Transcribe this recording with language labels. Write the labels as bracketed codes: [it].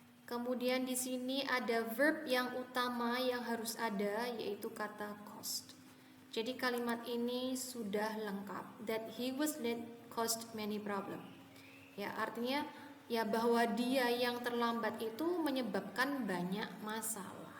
[id] Kemudian di sini ada verb yang utama yang harus ada, yaitu kata caused. Jadi kalimat ini sudah lengkap. [en] That he was late caused many problem. [id] Ya, artinya ya bahwa dia yang terlambat itu menyebabkan banyak masalah.